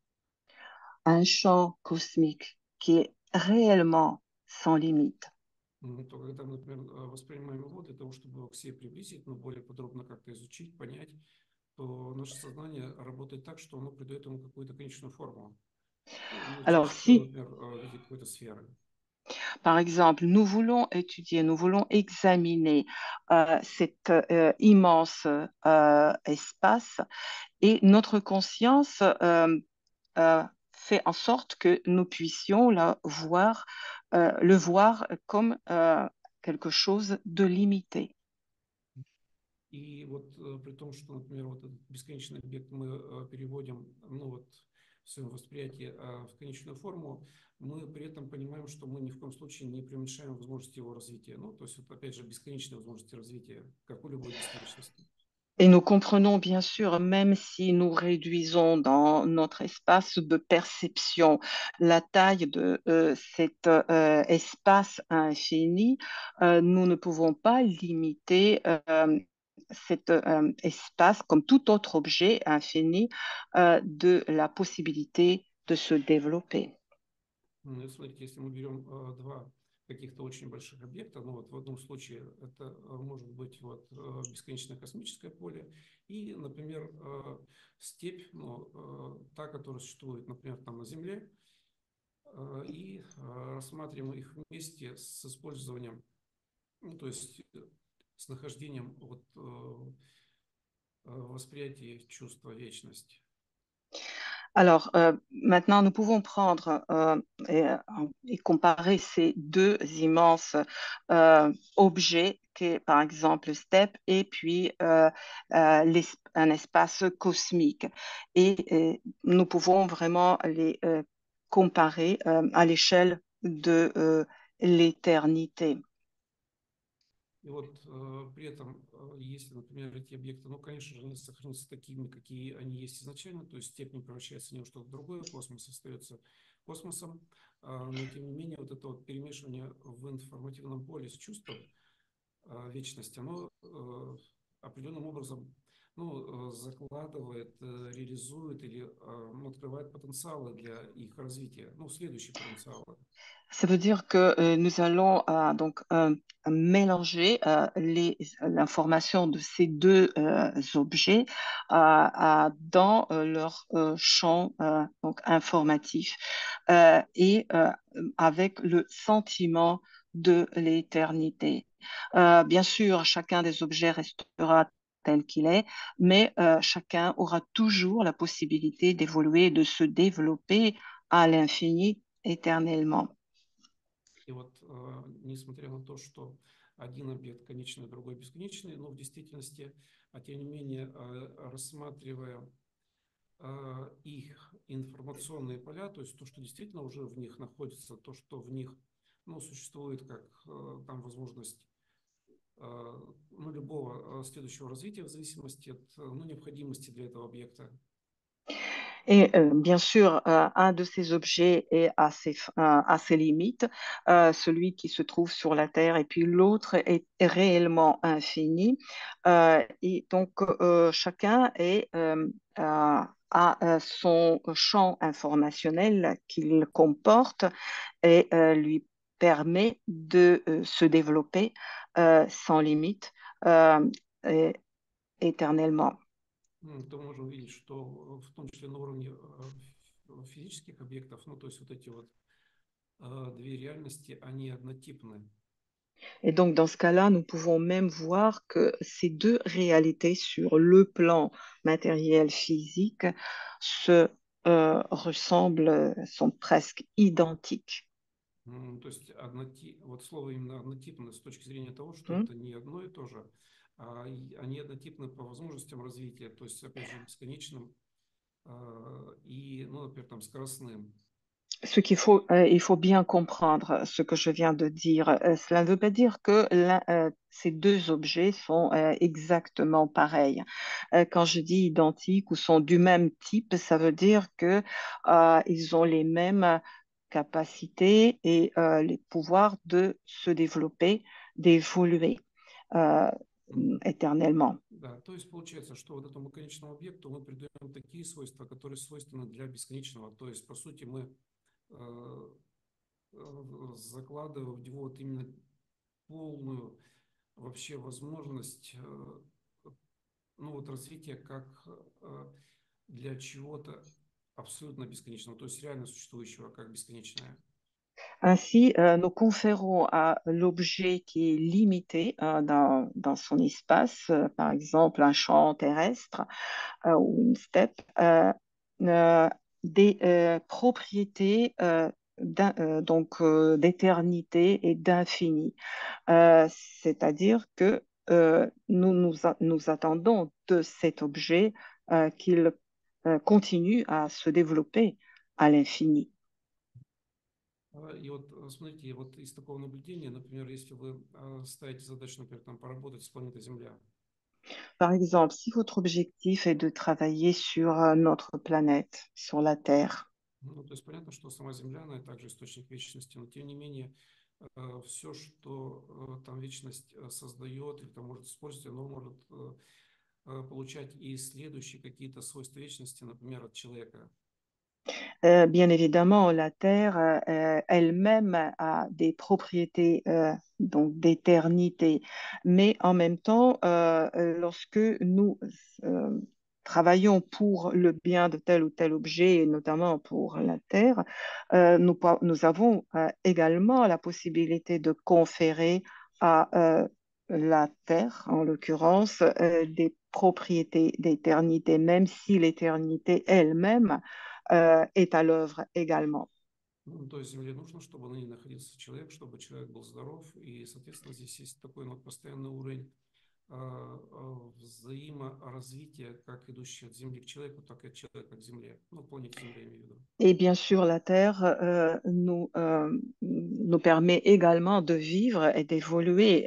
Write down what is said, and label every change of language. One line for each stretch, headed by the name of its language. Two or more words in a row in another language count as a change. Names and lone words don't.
French: un champ cosmique qui est réellement sans limite.
Russian: то когда мы, например, воспринимаем его для того, чтобы его к себе приблизить, но более подробно как-то изучить, понять, то наше сознание работает так, что оно придает ему какую-то конечную форму. Ну,
French: Alors,
Russian: чаще всего,
French: si,
Russian: например, в виде какой-то сферы.
French: par exemple, nous voulons étudier, nous voulons examiner cet immense espace et notre conscience fait en sorte que nous puissions le voir comme quelque chose de limité.
Russian: И вот при том, что, например, вот этот бесконечный объект мы переводим, ну вот, в своем восприятии в конечную форму, мы при этом понимаем, что мы ни в коем случае не преуменьшаем возможности его развития. Ну, то есть, вот, опять же, бесконечные возможности развития, как у любой бесконечности.
French: Et nous comprenons bien sûr, même si nous réduisons dans notre espace de perception la taille de cet espace infini, nous ne pouvons pas limiter cet espace, comme tout autre objet infini, de la possibilité de se développer.
Russian: Смотрите, если мы берем два каких-то очень больших объекта, ну вот в одном случае это может быть вот бесконечное космическое поле и, например, степь, ну, та, которая существует, например, там на Земле, и рассматриваем их вместе с использованием, ну, то есть с нахождением вот, восприятия чувства вечности.
French: Alors, maintenant, nous pouvons prendre et comparer ces deux immenses objets, qui est, par exemple steppe, et puis un espace cosmique. Et nous pouvons vraiment les comparer à l'échelle de l'éternité.
Russian: И вот при этом, если, например, эти объекты, ну, конечно же, они сохранятся такими, какие они есть изначально, то есть степень превращается в него что-то другое, космос остается космосом, но тем не менее вот это вот перемешивание в информативном поле с чувством вечности, оно определенным образом закладывает, реализует или открывает потенциалы для их развития, следующие потенциалы.
French: Ça veut dire que nous allons mélanger l'information de ces deux objets dans leur champ informatif et avec le sentiment de l'éternité. Bien sûr, chacun des objets restera tel qu'il est, mais chacun aura toujours la possibilité d'évoluer, de se développer à l'infini éternellement.
Russian: И несмотря на то, что один объект конечный, другой бесконечный, но в действительности, тем не менее, рассматривая их информационные поля, то есть то, что действительно уже в них находится, то, что в них существует как там возможность любого следующего развития в зависимости от необходимости для этого объекта.
French: Et bien sûr, un de ces objets est à ses limites, celui qui se trouve sur la Terre, et puis l'autre est réellement infini. Et donc, chacun a son champ informationnel qu'il comporte et lui permet de se développer sans limite et éternellement.
Russian: То можем видеть, что в том числе на уровне физических объектов, то есть эти две реальности, они однотипны.
French: Et donc, dans ce cas-là, nous pouvons même voir que ces deux réalités sur le plan matériel physique se ressemblent, sont presque identiques.
Russian: То есть слово именно однотипно с точки зрения того, что Hmm. это не одно и то же, они однотипны по возможностям развития, то есть, опять же, бесконечным и, например, там, скоростным.
French: Il faut bien comprendre ce que je viens de dire. Cela ne veut pas dire que ces deux objets sont exactement pareils. Quand je dis identiques ou sont du même type, ça veut dire que ils ont les mêmes capacités et les pouvoirs de se développer, d'évoluer euh, éternellement.
Russian: Да, то есть получается, что этому конечному объекту мы придаем такие свойства, которые свойственны для бесконечного. То есть, по сути, мы закладываем в него именно полную вообще возможность развития как для чего-то абсолютно бесконечного, то есть реально существующего как бесконечное.
French: Ainsi, nous conférons à l'objet qui est limité dans son espace, par exemple un champ terrestre ou une steppe, des propriétés d'éternité et d'infini. C'est-à-dire que nous attendons de cet objet qu'il continue à se développer à l'infini.
Russian: И смотрите, из такого наблюдения, например, если вы ставите задачу, например, там, поработать с планетой Земля.
French: Par exemple, si votre objectif est de travailler sur notre planète, sur la Terre,
Russian: То есть понятно, что сама Земля, она также источник вечности, но тем не менее все, что там вечность создает или там может использовать, оно может получать и следующие какие-то свойства вечности, например, от человека.
French: bien évidemment, la Terre elle-même a des propriétés donc d'éternité, mais en même temps, lorsque nous travaillons pour le bien de tel ou tel objet, et notamment pour la Terre, nous avons également la possibilité de conférer à la Terre, en l'occurrence, des propriétés d'éternité, même si l'éternité elle-même est à l'œuvre également.
Russian: То есть Земле нужно, чтобы на ней находился человек, чтобы человек был здоров, и, соответственно, здесь есть такой постоянный уровень взаиморазвития, как идущий от Земли к человеку, так и от человека к Земле. Планете Земля, я имею в виду.
French: Et bien sûr, la Terre nous permet également de vivre et d'évoluer.